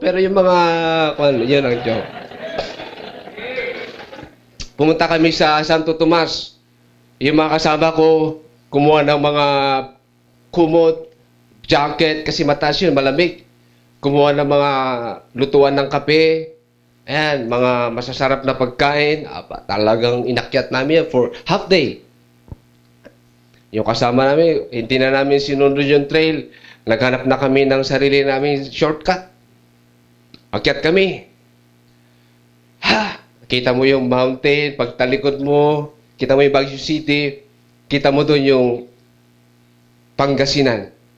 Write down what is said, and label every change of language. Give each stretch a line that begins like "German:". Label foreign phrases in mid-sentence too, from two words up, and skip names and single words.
Filipino: Pero yung mga, yun ang joke. Pumunta kami sa Santo Tomas. Yung mga kasama ko, kumuha ng mga kumot, jacket, kasi mataas yun, malamig. Kumuha ng mga lutuan ng kape. Ayan, mga masasarap na pagkain. Talagang inakyat namin yan
English: for half day.
Filipino: Yung kasama namin, hindi na namin sinunod yung trail. Naghanap na kami ng sarili namin shortcut. Akyat kami. Kita mo yung mountain, pagtalikod mo, kita mo yung Baguio City, kita mo doon yung Pangasinan.